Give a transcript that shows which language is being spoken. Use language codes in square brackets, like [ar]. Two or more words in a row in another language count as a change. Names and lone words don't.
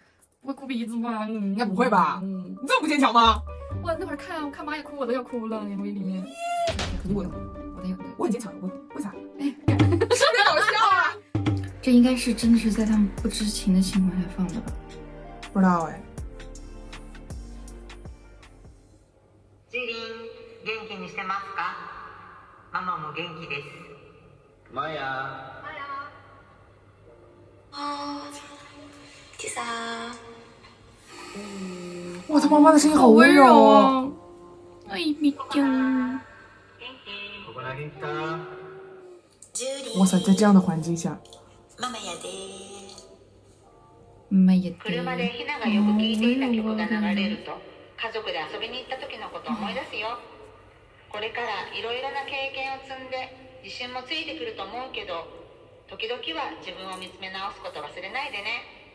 [zh] 会哭鼻子吗？应该不会吧？你这么不坚强吗？我那会儿看妈也哭，我都要哭了，眼泪里面。可是我的眼泪，我很坚强，我为啥？是不是搞笑啊？这应该是真的是在他们不知情的情况下放的吧？不知道哎。 [ja] ジリン、元気にしてますか？ママも元気です。マヤ。マヤ。 [zh] 啊，七三。哇，他妈妈的声音好温柔哦。哎，咪丢。 [ja] ここ投げた。 [zh] 哇塞，在这样的环境下。 [ja] ママやで。マヤで。車でひながよく聴いていた曲が流れると、家族で遊びに行った時のことを思い出すよ。これからいろいろな経験を積んで自信もついてくると思うけど、時々は自分を見つめ直すこと忘れないでね。